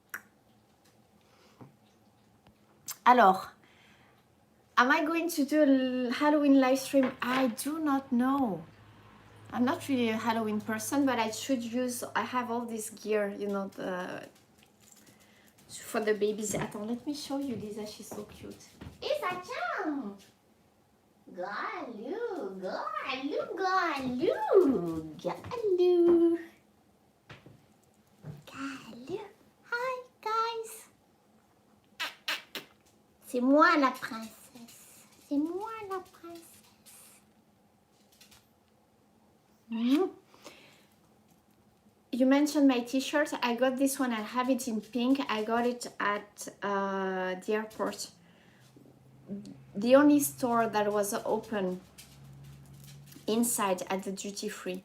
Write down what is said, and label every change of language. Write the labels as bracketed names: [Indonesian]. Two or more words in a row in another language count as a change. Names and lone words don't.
[English] Alors, am I going to do a Halloween live stream? I do not know. I'm not really a Halloween person, but I should use, I have all this gear, you know, for the babies. Attends, let me show you Lisa, she's so cute. Isa-chan! Galoo, galoo, galoo, galoo. Galoo. Hi, guys. [French] C'est moi la princesse. C'est moi la princesse. [English] You mentioned my t-shirt. I got this one. I have it in pink. I got it at the airport. The only store that was open inside at the duty free.